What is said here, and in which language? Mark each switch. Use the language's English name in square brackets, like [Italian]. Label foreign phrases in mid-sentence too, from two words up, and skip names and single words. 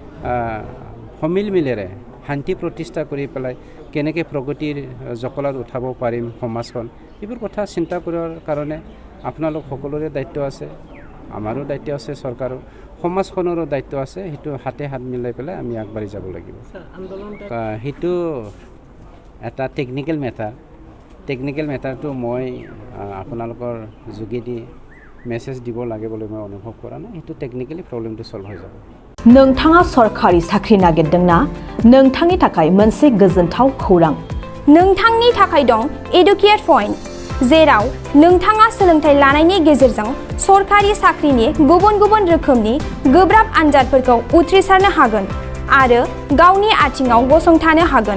[Assamese] সমিলমিলেৰে শান্তি প্ৰতিষ্ঠা কৰি পেলাই কেনেকৈ প্ৰগতিৰ জখলাত উঠাব পাৰিম সমাজখন, এইবোৰ কথা চিন্তা কৰাৰ কাৰণে আপোনালোক সকলোৰে দায়িত্ব আছে, আমাৰো দায়িত্ব আছে, চৰকাৰৰ সমাজখনৰো দায়িত্ব আছে। সেইটো হাতে হাত মিলাই পেলাই আমি আগবাঢ়ি যাব লাগিব। সেইটো এটা [English] technical matter [Assamese] মই আপোনালোকৰ যোগেদি মেছেজ দিব লাগে বুলি মই অনুভৱ কৰা নাই। সেইটো [English] technically problem [Assamese] সলভ হৈ যাব। [Bodo] नोंथाङा सरकारि साख्रि नागिरदोंना? नोंथांनि थाखाय मोनसे गोजोनथाव खौरां। नोंथांनि थाखाय दं एडुकेट पॉइंट, जेराव नोंथाङा सोलोंथाइ लानायनि गेजेरजों सरकारि साख्रिनि गुबुन गुबुन रोखोमनि गोब्राब आनजादफोरखौ उथ्रिसारनो हागोन आरो गावनि आथिङाव गसंथानो हागोन।